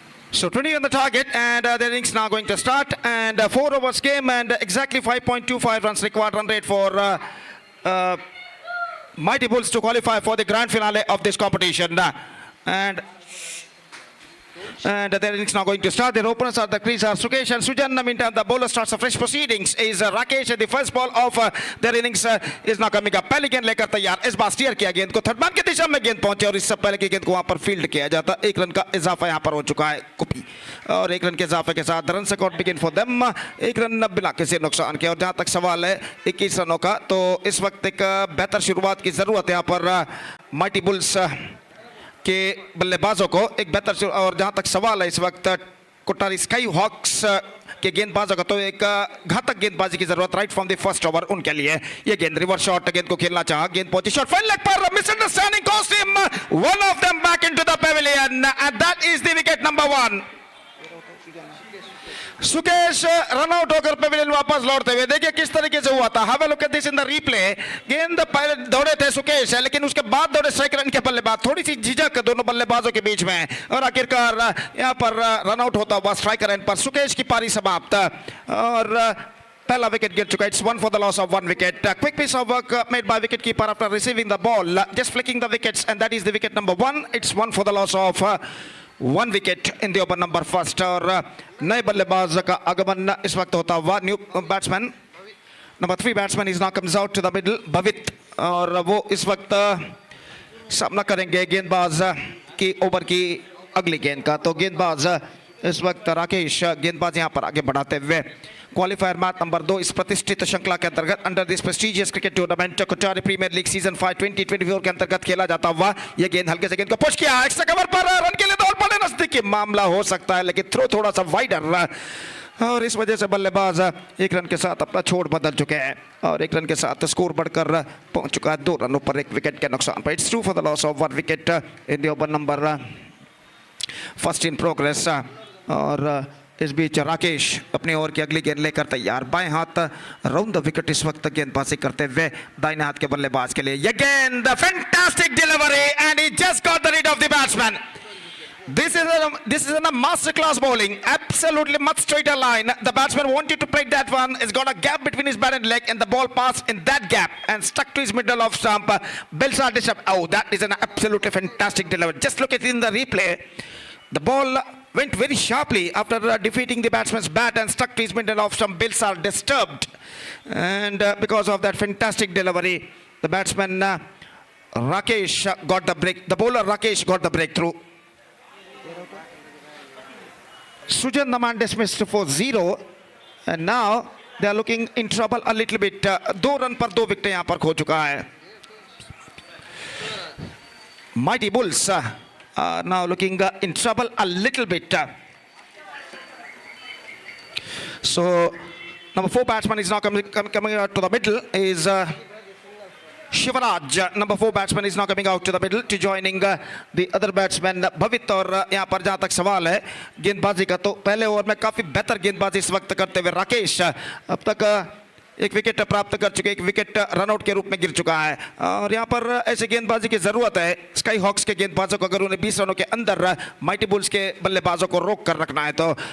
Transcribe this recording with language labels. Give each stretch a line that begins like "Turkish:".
English: So 20 on the target, and the innings now going to start, and 4 overs game, and exactly 5.25 runs required run rate for Mighty Bulls to qualify for the grand finale of this competition. And their innings now going to start. Their openers are the crease are Sukesh and Sujan. Meantime, the bowler starts a fresh proceedings. Is Rakesh. The first ball of their innings is now coming up.
Hindi: पहली गेंद लेकर तैयार. इस बार steer किया गेंद को third man की दिशा में गेंद पहुंचे और इससे पहले की गेंद को वहां पर फील्ड किया जाता. एक रन का इजाफा यहां पर हो चुका है कुपी और एक रन के इजाफे के साथ
English: Run score begin for them.
Hindi: एक रन बिना किसी नुकसान के. और जहां तक सवाल है 21 रनों का, तो इस वक्त एक बेहतर शुरुआत की जरूरत है यहां पर माइटी बुल्स के बल्लेबाजों को. एक बेहतर और जहां तक सवाल है इस वक्त कोटारी स्काई हॉक्स के गेंदबाजों का, तो एक घातक गेंदबाजी की जरूरत
English: right from the first over
Hindi: उनके लिए. ये गेंद रिवर्स शॉट गेंद को खेलना चाहा. गेंद पहुंची शॉट फाइन लेग पर.
English: Misunderstanding cost him one of them back into the pavilion and that is the wicket number 1.
Hindi: Sukesh run out होकर पेविलियन वापस लौटते हुए. देखिए किस तरीके से हुआ था.
English: Have a look at this in the replay.
Hindi: गेंद पहले दौड़े थे सुकेश, लेकिन उसके बाद दौड़े स्ट्राइक रन के बल्लेबाज. थोड़ी सी झिझक दोनों बल्लेबाजों के बीच में और आखिरकार यहां पर रन आउट होता हुआ स्ट्राइकर एंड पर सुकेश की पारी समाप्त. और पहला विकेट गिर चुका.
English: It's 1 for the loss of 1 wicket. Quick piece of work made by wicket keeper after receiving the ball, just flicking the wickets, and that is the wicket number 1. It's 1 for the loss of 1 wicket in the over number first.
Hindi: और नए बल्लेबाज का आगमन इस वक्त होता हुआ.
English: New batsman number 3 batsman is now comes out to the middle, Bhavit.
Hindi: और वो इस वक्त सामना करेंगे गेंदबाज की ओवर की अगली गेंद का. तो गेंदबाज इस वक्त राकेश गेंदबाज यहां पर आगे बढ़ाते हुए. क्वालिफायर मैच नंबर 2 इस प्रतिष्ठित श्रृंखला के अंतर्गत
English: under this prestigious cricket tournament
Hindi: Kotari premiere league season 5 2024 के अंतर्गत खेला जाता हुआ. यह गेंद हल्के से गेंद को पुश किया. एक्स्ट्रा कवर पर रन के लिए दौड़ पड़े. नजदीकी मामला हो सकता है, लेकिन थ्रो थोड़ा सा वाइडर और इस वजह से बल्लेबाज एक रन के साथ अपना छोड़ बदल चुके हैं और एक रन के साथ स्कोर बढ़कर पहुंच चुका है 2 रनों पर 1 विकेट के नुकसान पर.
English: It's 2 for the loss of 1 wicket in the over number first in progress.
Hindi: और इस बीच राकेश अपने ओवर की अगली गेंद लेकर तैयार. बाएं हाथ राउंड द विकेट इस वक्त गेंदबाजी करते हुए दाहिने हाथ के बल्लेबाज के लिए.
English: ये गेंद fantastic delivery and he just got the read of the batsman. This is a master class bowling. Absolutely much straighter line. The batsman wanted to break that one. It's got a gap between his bat and leg, and the ball passed in that gap and stuck to his middle of stump. Bills are disturbed. Oh, that is an absolutely fantastic delivery. Just look at it in the replay. The ball went very sharply after defeating the batsman's bat and stuck to his middle of stump. Bills are disturbed, and because of that fantastic delivery, the batsman Rakesh got the break. The bowler Rakesh got the breakthrough. Sujan the man dismissed for 0, and now they are looking in trouble a little bit.
Hindi: 2 run पर 2 wicket यहां पर खो चुका है.
English: Mighty Bulls are now looking in trouble a little bit. So number 4 batsman is now coming out to the middle is Shivaraj. Number 4 batsman is now coming out to the middle to joining the other batsman Bhavit.
Hindi: और यहाँ पर जहाँ तक सवाल है गेंदबाजी का, तो पहले ओवर में काफी बेहतर गेंदबाजी इस वक्त करते हुए राकेश अब तक 1 विकेट प्राप्त कर चुके. 1 विकेट रनआउट के रूप में गिर चुका है और यहाँ पर ऐसे गेंदबाजी की जरूरत है स्काई हॉक्स के गेंदबाजों को. अगर उन्हें 20 रनों के अंदर माइटी बुल्स के बल्लेबाजों को रोक कर रखना है तो.